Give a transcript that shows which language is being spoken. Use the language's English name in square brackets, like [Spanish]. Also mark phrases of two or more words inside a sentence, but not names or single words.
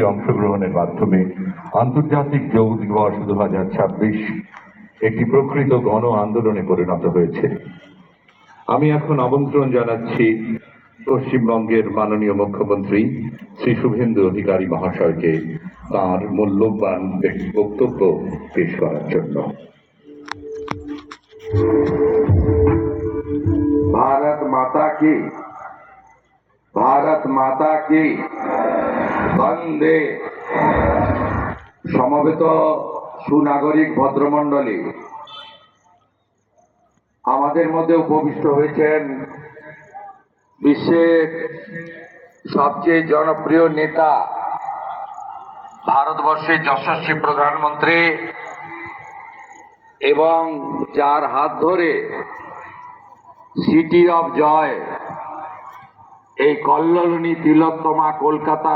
[Bangla] অংশগ্রহণের মাধ্যমে আন্তর্জাতিক যোগ দিবস 2026 একটি প্রকৃত গণ আন্দোলনে পরিণত হয়েছে। আমি এখন আমন্ত্রণ জানাচ্ছি পশ্চিমবঙ্গের মাননীয় মুখ্যমন্ত্রী শ্রী শুভেন্দু অধিকারী মহাশয়কে তাঁর মূল্যবান বক্তব্য পেশ করার জন্য। [Hindi] भारत माता की वंदे। [Bangla] সমবেত সুনাগরিক ভদ্রমণ্ডলী, আমাদের মধ্যে উপবিষ্ট হয়েছেন বিশ্বের সবচেয়ে জনপ্রিয় নেতা, ভারতবর্ষের যশস্বী প্রধানমন্ত্রী এবং যার হাত ধরে সিটি অফ জয় এই কল্লোলিনী তিলোত্তমা কলকাতার